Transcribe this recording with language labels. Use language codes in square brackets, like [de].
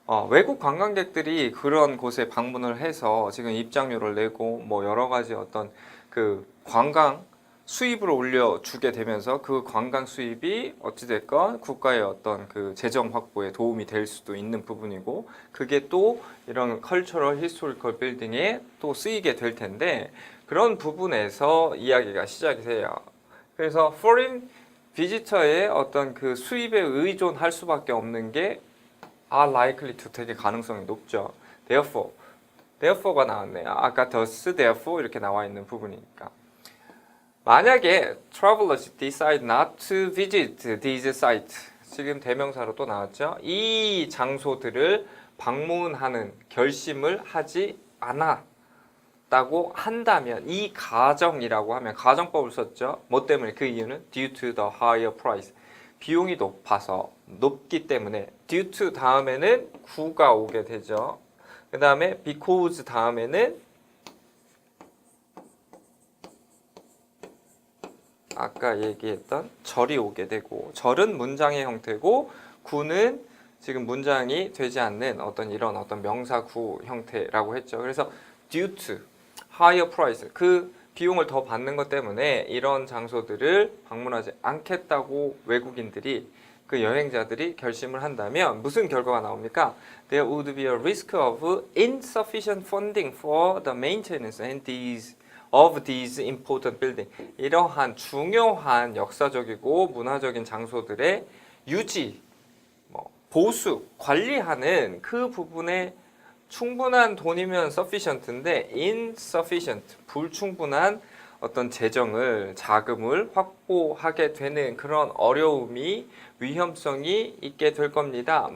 [ko] 외국 관광객들이 그런 곳에 방문을 해서 지금 입장료를 내고 뭐 여러 가지 어떤 그 관광 수입을 올려주게 되면서 그 관광 수입이 어찌됐건 국가의 어떤 그 재정 확보에 도움이 될 수도 있는 부분이고 그게 또 이런 컬처럴 히스토리컬 빌딩에 또 쓰이게 될 텐데 그런 부분에서 이야기가 시작이 돼요. 그래서 foreign 비지터의 어떤 그 수입에 의존할 수밖에 없는 게 [en] are likely to [ko] 되게 가능성이 높죠. therefore가 나왔네요. 아까 thus, therefore 이렇게 나와 있는 부분이니까. [en] 만약에 travelers decide not to visit these sites, [ko] 지금 대명사로 또 나왔죠. 이 장소들을 방문하는 결심을 하지 않았다고 한다면 이 가정이라고 하면 가정법을 썼죠. 뭐 때문에? 그 이유는 [en] due to the higher price. [ko] 비용이 높기 때문에 [en] due to [ko] 다음에는 구가 오게 되죠. 그 다음에 because 다음에는 아까 얘기했던 절이 오게 되고 절은 문장의 형태고 구는 지금 문장이 되지 않는 이런 명사구 형태라고 했죠. 그래서 [en] due to higher price [ko] 그 비용을 더 받는 것 때문에 이런 장소들을 방문하지 않겠다고 외국인들이 그 여행자들이 결심을 한다면 무슨 결과가 나옵니까? [en] There would be a risk of insufficient funding for the maintenance and of these important buildings. [ko] 이러한 중요한 역사적이고 문화적인 장소들의 유지, 보수, 관리하는 그 부분에 충분한 돈이면 sufficient인데 insufficient, 불충분한 어떤 자금을 확보하게 되는 그런 어려움이 위험성이 있게 될 겁니다.